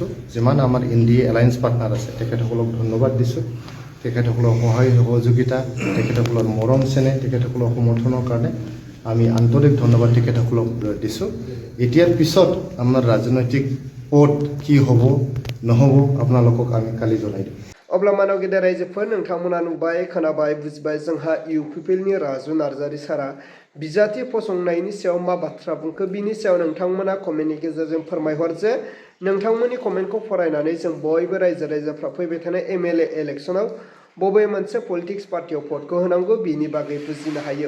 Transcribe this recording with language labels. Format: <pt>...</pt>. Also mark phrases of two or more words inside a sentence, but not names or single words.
<as>যিমান আমাৰ এনডিএ</as> <en>alliance partner</en> <as>আছে তেখেতসকলক ধন্যবাদ দিছোঁ। তেখেতসকলৰ সহায় সহযোগিতা, তেখেতসকলৰ মৰম চেনেহ, তেখেতসকলৰ সমৰ্থনৰ কাৰণে আমি আন্তৰিক ধন্যবাদ তেখেতসকলক দিছোঁ। এতিয়াৰ পিছত আমাৰ ৰাজনৈতিক পথ কি হ'ব নহ'ব আপোনালোকক আমি কালি জনাই দিম।</as> <brx>अब्ला मानव गेदेर रायजोफोर नोंथांमोना नुबाय खोनाबाय बुजिबाय जोंहा इउपिपिएलनि राजु नार्जारि सारा बिजाथि फसंनायनि सायाव मा बाथ्रा बुंखो बिनि सायाव नोंथांमोना कमेन्टनि गेजेरजों फोरमायहर जे नोंथांमोननि कमेन्टखौ फरायनानै जों बयबो रायजो राजाफ्रा फैबाय थानाय एमएलए इलेक्सनाव बबे मोनसे</brx> <en>politics party</en> <brx>भटखौ होनांगौ बिनि बागै बुजिनो हायो।</brx>